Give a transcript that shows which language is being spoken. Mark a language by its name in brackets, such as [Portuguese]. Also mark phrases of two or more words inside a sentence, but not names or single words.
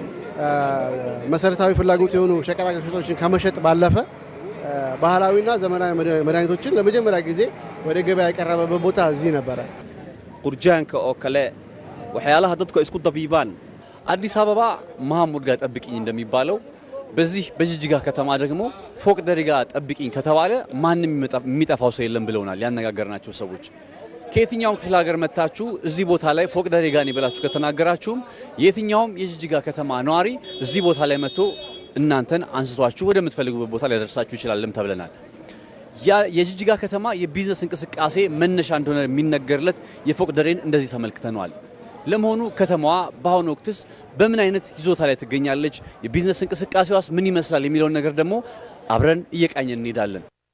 [Amharic] መሰረታዊ ፍላጎት የሆኑ ሸቀጣ ሸቀጦችን ከመሸጥ ባለፈ ባህላዊና ዘመናዊ መድኃኒቶችን ለመጀመሪያ ጊዜ ወደ ገበያ ያቀረበበት ቦታ እዚህ ነበር። ቁርጃንከ [Somali] oo kale waxyaalaha dadku isku dabiibaan [Amharic] አዲስ አበባ መሐሙድ ጋር ጠብቂኝ እንደሚባለው በዚህ በጅጅጋ ከተማ ደግሞ ፎቅ ደሬ ጋር ጠብቂኝ ከተባለ ማንንም የሚጠፋው ሰው የለም ብለውናል ያነጋገርናቸው ሰዎች። ከየትኛውም ክፍለ ሀገር መጣችሁ እዚህ ቦታ ላይ ፎቅ ደሬ ጋር ይበላችሁ ከተናገራችሁም የትኛውም የጅጅጋ ከተማ ነዋሪ እዚህ ቦታ ላይ መጥቶ እናንተን አንስቷችሁ ወደምትፈልጉበት ቦታ ላይ ደርሳችሁ ይችላልም ተብለናል። የጅጅጋ ከተማ የቢዝነስ እንቅስቃሴ መነሻ እንደሆነ የሚነገርለት የፎቅ ደሬን እንደዚህ ተመልክተናል። ለመሆኑ ከተማዋ በአሁኑ ወቅትስ በምን አይነት ይዞታ ላይ ትገኛለች፣ የቢዝነስ እንቅስቃሴዋስ ምን ይመስላል የሚለውን ነገር ደግሞ አብረን እየቃኘን እንሄዳለን።